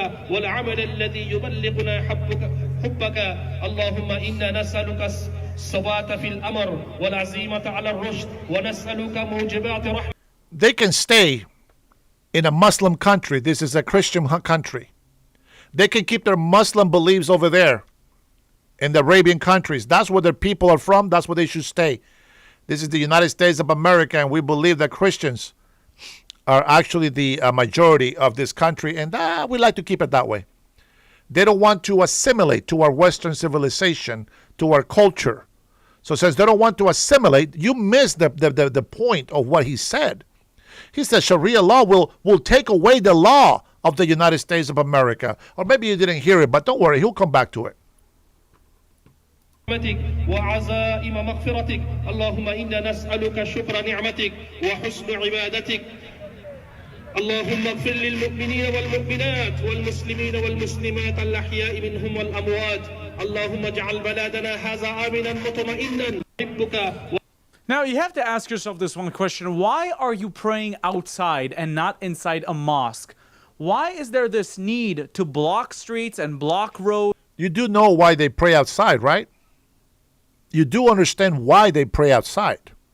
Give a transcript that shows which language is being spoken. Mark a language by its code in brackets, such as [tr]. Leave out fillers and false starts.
[ar] والعمل الذي يبلغنا حبك اللهم إنا نسألك الثبات في الأمر والعزيمة على الرشد ونسألك موجبات رحمة. [en] They can stay in a Muslim country. This is a Christian country. They can keep their Muslim beliefs over there in the Arabian countries. That's where their people are from. That's where they should stay. This is the United States of America, and we believe that Christians are actually the majority of this country, and we like to keep it that way. They don't want to assimilate to our Western civilization, to our culture. So since they don't want to assimilate, you miss the point of what he said. He said Sharia law will take away the law of the United States of America. Or maybe you didn't hear it, but don't worry, he'll come back to it. [ar] وعزائم مغفرتك اللهم إنا نسألك شكر نعمتك وحسن عبادتك اللهم اغفر للمؤمنين والمؤمنات والمسلمين والمسلمات الأحياء منهم والأموات اللهم اجعل بلادنا هذا آمنا مطمئنا نحبك. [en] Now, you have to ask yourself this one question. Why are you praying outside and not inside a mosque? Why is there this need to block streets and block roads? You do know why they pray outside, right? You do understand why they pray outside.